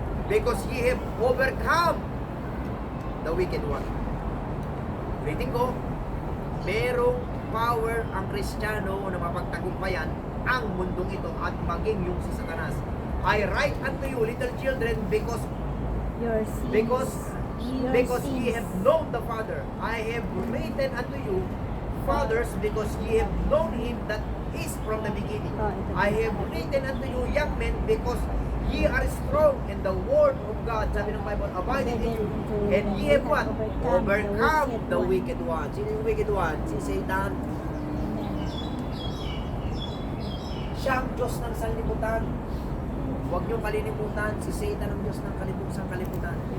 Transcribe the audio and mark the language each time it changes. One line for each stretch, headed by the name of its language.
English: because ye have overcome the wicked one.
Filipino: Ulitin ko, merong power ang Kristiyano na mapagtagumpayan ang mundong ito at maging yung si Satanas.
English: I write unto you, little children, because Your sins. because ye have known the Father. I have written unto you, fathers, because ye have known him that is from the beginning. I have written unto you, young men, because ye are strong, and the word of God,
Filipino: sabi ng Bible,
English: abiding in you, and ye have what? Overcome the wicked one.
Filipino: Sino yung
English: wicked one?
Filipino: Si Satan. Siya ang Diyos ng sanlibutan. Huwag niyong kalilimutan, si Satan ang Diyos ng kalibutan.